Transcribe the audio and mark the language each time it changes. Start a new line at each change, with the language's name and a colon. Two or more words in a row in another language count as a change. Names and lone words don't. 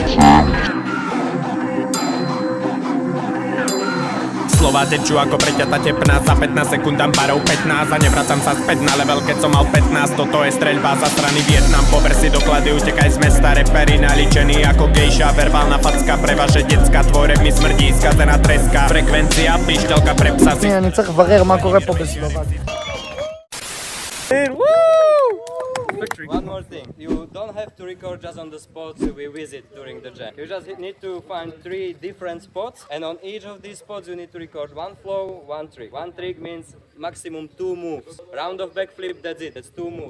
Slovak: Slova tečú ako preťatá tepná, za 15 sekúnd dám barov 15 a nevracam sa späť na level, keď som mal 15. Toto je streľba za strany Vietnam, pober si doklady, utekaj z mesta, reperi naličený ako gejša, verbálna facka pre vaše decka, tvoj rap mi smrdí, skazená treska, frekvencia, pišťalka pre psa si...
Hebrew: אני צריך לברר מה קורה פה בסלובקיה.
English: One more thing, you don't have to record just on the spots we visit during the jam. You just need to find 3 different spots, and on each of these spots you need to record one flow, one trick. One trick means maximum 2 moves. Round of backflip, that's it, that's 2 moves.